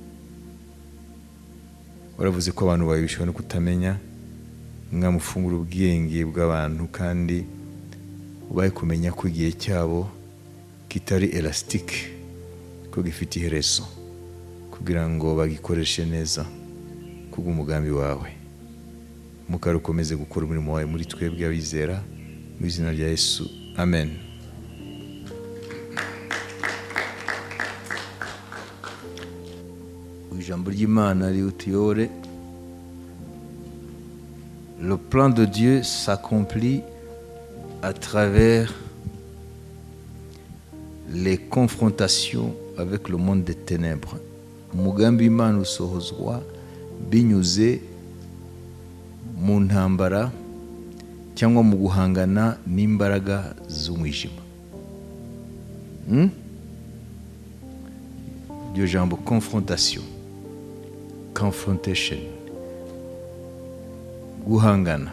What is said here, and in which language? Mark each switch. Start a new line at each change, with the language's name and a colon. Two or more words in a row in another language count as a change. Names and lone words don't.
Kinyarwanda: Waravuze ko abantu bawe bishobora no kutamenya, mwamufungura ubwenge bw'abantu kandi ubaye kumenya ko igihe cyabo kitari elastique, ko gifite iherezo, kugira ngo bagikoreshe neza kubw'umugambi wawe. Mukara ukomeze gukora umurimo wawe muri twebwe abizera, mu izina rya Yesu, amen. Ijambo ry'Imana riutuyore.
French: Le plan de Dieu s'accomplit à travers les confrontations avec le monde des ténèbres.
Kinyarwanda: Umugambi w'Imana usohozwa binyuze mu ntambara cyangwa mu guhangana n'imbaraga z'umwijima. Iryo jambo confrontation, guhangana.